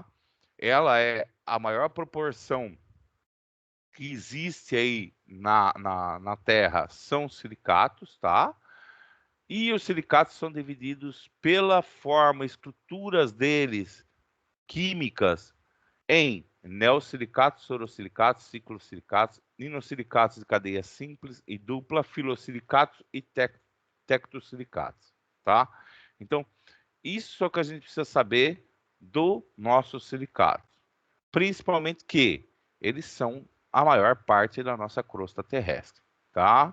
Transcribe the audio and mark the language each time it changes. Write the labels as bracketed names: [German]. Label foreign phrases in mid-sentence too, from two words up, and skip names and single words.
[Portuguese] Ela é a maior proporção que existe aí na Terra, são silicatos, tá? E os silicatos são divididos pela forma, estruturas deles, químicas, em neosilicatos, sorosilicatos, ciclosilicatos, inosilicatos de cadeia simples e dupla, filosilicatos e tectosilicatos, tá? Então, isso é o que a gente precisa saber do nosso silicato. Principalmente que eles são a maior parte da nossa crosta terrestre, tá?